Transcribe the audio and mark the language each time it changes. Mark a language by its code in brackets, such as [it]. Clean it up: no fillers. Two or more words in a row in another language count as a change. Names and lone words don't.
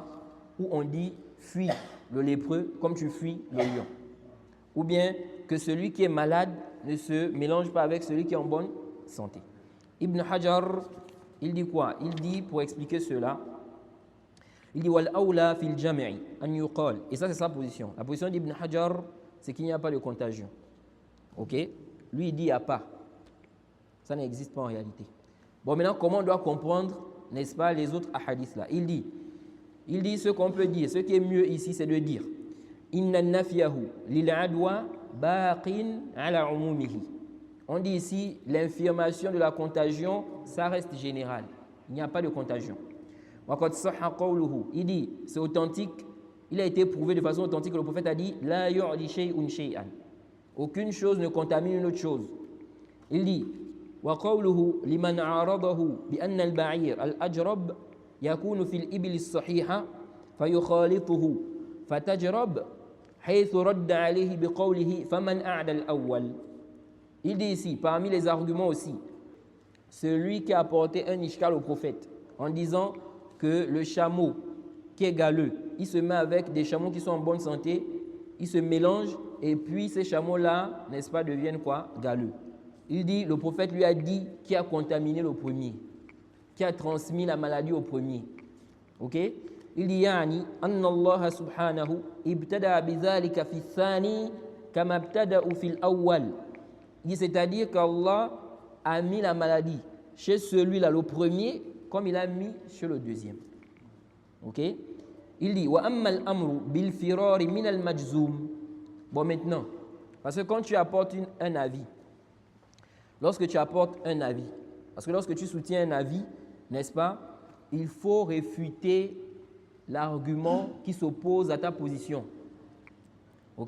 [fr] Où on dit fuis le lépreux comme tu fuis le lion. Ou bien que celui qui est malade, ne se mélange pas avec celui qui est en bonne santé. Ibn Hajar, il dit quoi? Il dit, pour expliquer cela, il dit [ar] والأولى في الجمع أن يقال. [fr] Et ça, c'est sa position. La position d'Ibn Hajar, c'est qu'il n'y a pas de contagion. Ok? Lui, il dit il n'y a pas. Ça n'existe pas en réalité. Bon, maintenant, comment on doit comprendre, n'est-ce pas, les autres hadiths là? Il dit ce qu'on peut dire, ce qui est mieux ici, c'est de dire [ar] إن نفيه للعدوى باق على عمومه. [fr] On dit ici l'infirmation de la contagion, ça reste général. Il n'y a pas de contagion. Il dit, c'est authentique, il a été prouvé de façon authentique que le prophète a dit [ar] لا يعدي شيء شيئا. [fr] Aucune chose ne contamine une autre chose. Il dit [ar] وقوله لمن عارضه بأن البعير الأجرب يكون في الإبل الصحيحة فيخالطه فتجرب حيث رد عليه بقوله فمن أعدى الأول. [fr] Il dit ici, parmi les arguments aussi, celui qui a apporté un ishkal au prophète en disant que le chameau qui est galeux, il se met avec des chameaux qui sont en bonne santé, ils se mélangent et puis ces chameaux-là, n'est-ce pas, deviennent quoi? Galeux. Il dit, le prophète lui a dit qui a contaminé le premier, qui a transmis la maladie au premier. Ok? Il dit, [ar] يعني، أن الله سبحانه ابتدأ بذلك في الثاني كما ابتدأ في الأول. [fr] Il dit, c'est-à-dire qu'Allah a mis la maladie chez celui-là, le premier, comme il a mis chez le deuxième. Ok? Il dit, [ar] وأما الأمر بالفرار من المجذوم. [fr] Bon, maintenant, parce que quand tu apportes un avis, lorsque tu apportes un avis, parce que lorsque tu soutiens un avis, n'est-ce pas, il faut réfuter l'argument qui s'oppose à ta position. Ok?